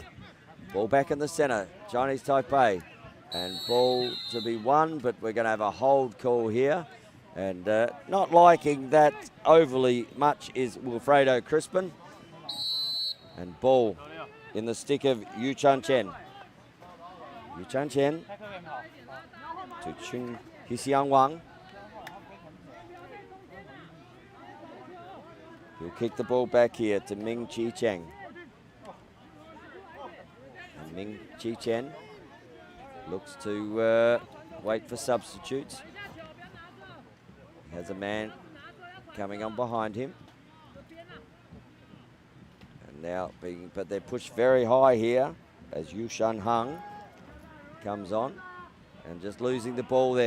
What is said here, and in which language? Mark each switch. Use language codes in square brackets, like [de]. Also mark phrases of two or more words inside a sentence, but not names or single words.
[en] Ball back in the centre, Chinese Taipei. And ball to be won, but we're going to have a hold call here. And not liking that overly much is Wilfredo Crispin. And ball in the stick of Yu Chan Chen. Yu Chan Chen to Chung Hisiang Wang. He'll kick the ball back here to Ming Chi Cheng. And Ming Chi Chen looks to wait for substitutes. He has a man coming on behind him. And now but they're pushed very high here as Yu Shan Hung comes on and just losing the ball there.